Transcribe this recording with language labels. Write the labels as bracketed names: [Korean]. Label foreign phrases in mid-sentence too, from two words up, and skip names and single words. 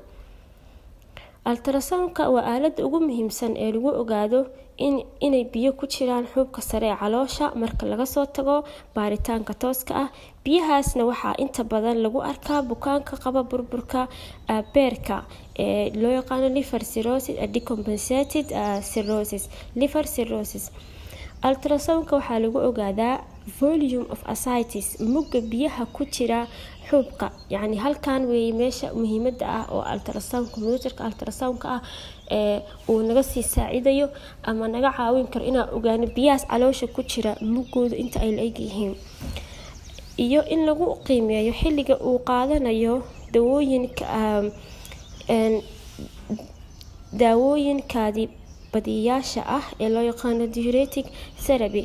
[Somali] ultrasoundka waa aaladda ugu muhiimsan ee lagu ogaado inay biyo ku jiraan xubka sare ee caloosha marka laga soo tago baaritaanka tooska ah. biyahaasna waxaa inta badan lagu arkaa bukaanka qaba burburka beerka ee loo yaqaan [English] liver cirrhosis decompensated cirrhosis liver cirrhosis. [Somali] ultrasoundka waxaa lagu ogaadaa [English] volume of ascites [Somali] mugga biyaha ku jira xubka yani halkan weey meesha muhiimada ah oo ultrasound kombiyuutarka ultrasoundka ah uu naga sii saacidayo ama naga caawin karo inaan ogaano biyahaas caloosha ku jira muggooda inta ay leeg yihiin iyo in lagu qiimeeyo xilliga uu qaadanayo daawooyinkaadi badiyaasha ah ee loo yaqaan [English] diuretic therapy.